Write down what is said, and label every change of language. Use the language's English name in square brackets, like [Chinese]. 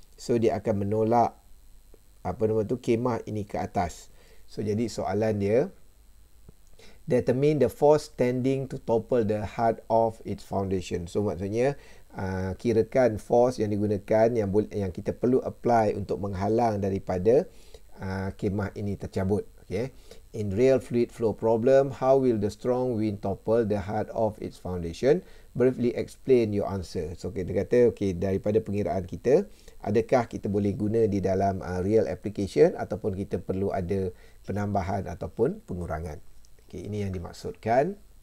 [Malay] So dia akan menolak kemah ini ke atas. So jadi soalan dia, [English] determine the force tending to topple the hut off its foundation. [Malay] So maksudnya kirakan force yang digunakan yang kita perlu apply untuk menghalang daripada kemah ini tercabut. [English] Okay. In real fluid flow problem, how will the strong wind topple the hut off its foundation? Briefly explain your answer. [Malay] So kita kata, daripada pengiraan kita, adakah kita boleh guna di dalam real application ataupun kita perlu ada penambahan ataupun pengurangan. Ini yang dimaksudkan.